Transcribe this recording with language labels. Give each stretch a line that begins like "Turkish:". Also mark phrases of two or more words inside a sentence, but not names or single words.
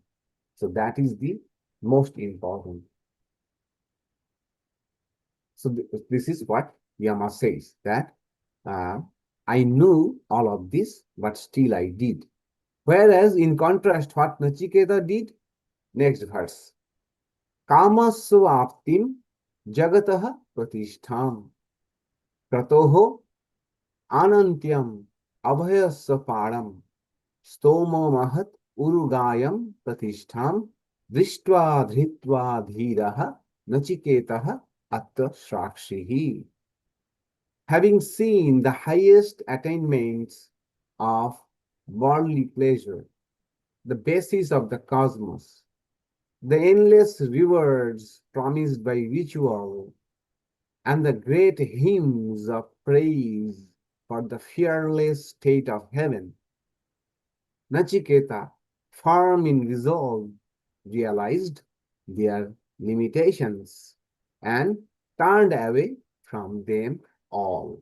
English: So that is the most important. So this is what Yama says, that I knew all of this, but still I did. Whereas in contrast, what Naciketa did? Next verse.
Sanskrit: kāmasya āptim jagataḥ pratiṣṭhām kratoḥ ānantyam abhayasya pāram stoma-mahat urugāyam pratiṣṭhām dṛṣṭvā dhritvā dhīrah nāciketaḥ atta sakshihi.
English: Having seen the highest attainments of worldly pleasure, the basis of the cosmos, the endless rewards promised by ritual, and the great hymns of praise for the fearless state of heaven, Naciketa, firm in resolve, realized their limitations and turned away from them all.